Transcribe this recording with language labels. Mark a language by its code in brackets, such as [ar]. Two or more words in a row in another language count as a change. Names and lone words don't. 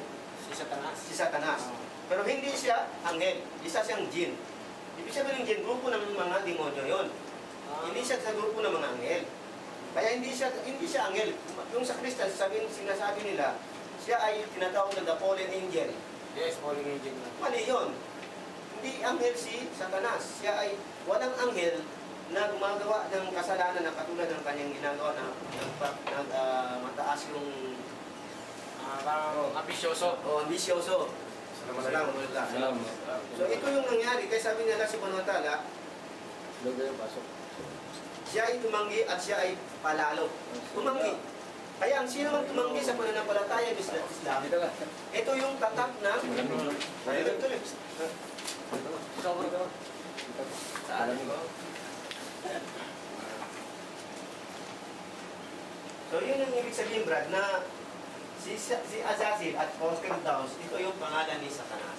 [tl] Si Satanas. Pero hindi siya anghel. Isa siyang jinn. Ibig sabihin, jinn, grupo ng mga demonyo yon. Hindi siya sa grupo ng mga anghel. Kaya hindi siya anghel. Yung sa Kristan, sinasabi nila, siya ay tinatawag na [en] the fallen angel. Yes, falling angel na. [tl] Mali yun. Hindi anghel si Satanas. Siya ay walang anghel na gumagawa ng kasalanan na katulad ng kanyang ginagawa na mataas yung Parang ambisyoso. ambisyoso. Salamat. So ito yung nangyari. Kaya sabi nila [ar] subhanahu wa ta'ala, [tl] siya ay tumanggi at siya ay palalo. Tumanggi. Kaya ang sino mang tumanggi sa pananampalataya ng Islam, ito yung tatak ng So yun yung ibig sabihin, Brad, na si Azazel at Firdaus, ito yung pangalan ni Satanas.